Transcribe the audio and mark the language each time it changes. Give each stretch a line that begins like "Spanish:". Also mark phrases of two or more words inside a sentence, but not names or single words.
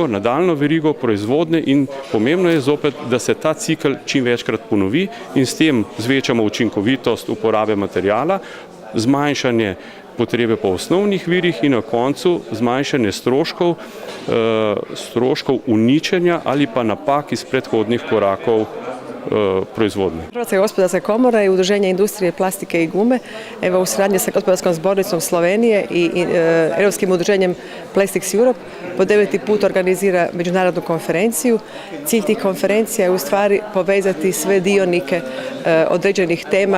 Slovenian: nadaljno verigo proizvodnje, in pomembno je zopet, da se ta cikel čim večkrat ponovi in s tem zvečamo učinkovitost uporabe materijala, zmanjšanje potrebe po osnovnih virih in na koncu zmanjšanje stroškov uničenja ali pa napak iz predhodnih korakov proizvodnje.
Croatian: Hrvatska gospodarska komora i Udruženje industrije plastike i gume, evo u suradnji sa Gospodarskom zbornicom Slovenije i Europskim udruženjem Plastics Europe po 9. put organizira međunarodnu konferenciju. Cilj tih konferencija je u stvari povezati sve dionike određenih tema.